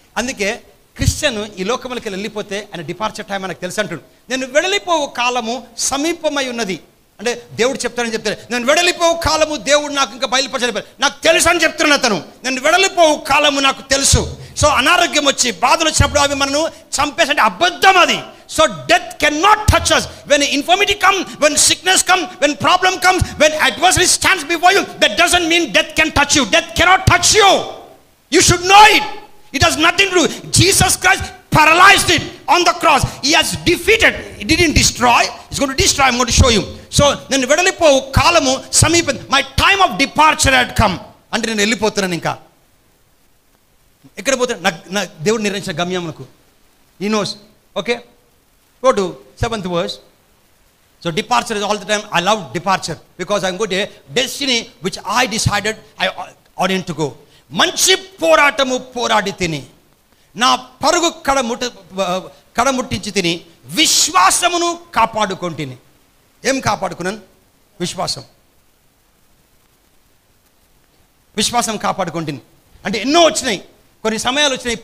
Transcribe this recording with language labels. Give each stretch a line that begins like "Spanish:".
Telugu: అందుకే క్రిస్టియన్ ఈ లోకములకి వెళ్ళిపోతే ఆయన డిపార్చర్ టైం మనకు తెలుసు అంటాడు. నేను వెడలిపోవు కాలము సమీపమై ఉన్నది అంటే దేవుడు చెప్తానని చెప్తాడు. నేను వెడలిపోవు కాలము దేవుడు నాకు ఇంకా బయలుపరచలేదు, నాకు తెలుసు అని చెప్తున్నాను అతను. నేను వెడలిపోవు కాలము నాకు తెలుసు. సో అనారోగ్యం వచ్చి బాధలు వచ్చినప్పుడు అవి మనను చంపేసి అంటే అబద్ధం అది.
English: So death cannot touch us. When infirmity comes, when sickness comes, when problem comes, when adversity stands before you, that doesn't mean death can touch you. Death cannot touch you. You should know it. It has nothing to do. Jesus Christ paralyzed it on the cross. He has defeated. He didn't destroy. He's going to destroy. I'm going to show you.
Telugu: So నేను వెడలిపోవు కాలము సమీపం.
English: My time of departure had come.
Telugu: అంటే నేను వెళ్ళిపోతున్నాను. ఇంకా ఎక్కడ పోతాను? నా దేవుడు నిర్ణయించిన గమ్యమునకు.
English: He knows. Okay? Go to 7th verse. So departure is all the time. I love departure because I'm going to a destiny which I decided I ordained to go.
Telugu: మంచి పోరాటము పోరాడి తిని నా పరుగు కడముట్టించి తిని విశ్వాసమును కాపాడుకొంటిని. ఏం కాపాడుకున్నాను? విశ్వాసం. విశ్వాసం కాపాడుకొంటిని అంటే ఎన్నో వచ్చినాయి, కొన్ని సమయాలు వచ్చినాయి.